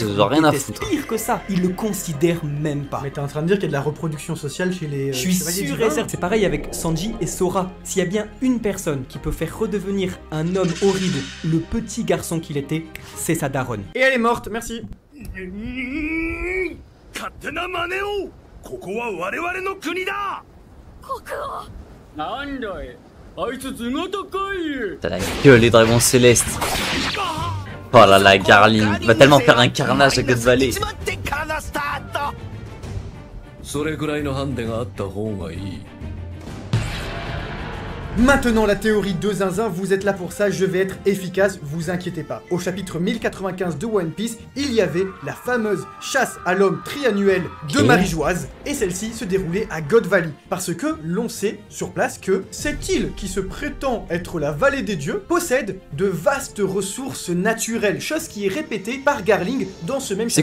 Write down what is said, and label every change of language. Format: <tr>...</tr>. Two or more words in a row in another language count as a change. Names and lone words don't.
<fr>père genre rien à déteste foutre. pire que ça, il le considère même pas. Mais t'es en train de dire qu'il y a de la reproduction sociale chez les. Je suis chevaliers sûr divins. et certain. C'est pareil avec Sanji et Sora. S'il y a bien une personne qui peut faire redevenir un homme horrible le petit garçon qu'il était, c'est sa daronne. Et elle est morte, merci.</fr> <ja>勝手な真似をここは我々の国だなんだいあいつ頭が高い</ja> <fr>T'as la gueule, les dragons célestes. Oh là là, Garling. Il va tellement faire un carnage avec God Valley.</fr> <ja>始まってからのスタートそれくらいのハンデがあった方がいい。</ja> <fr>Maintenant la théorie de Zinzin, vous êtes là pour ça, je vais être efficace, vous inquiétez pas. Au chapitre 1095 de One Piece, il y avait la fameuse chasse à l'homme triannuelle de Marie-Joise, et celle-ci se déroulait à God Valley, parce que l'on sait sur place que cette île qui se prétend être la vallée des dieux possède de vastes ressources naturelles, chose qui est répétée par Garling dans ce même chapitre.</fr>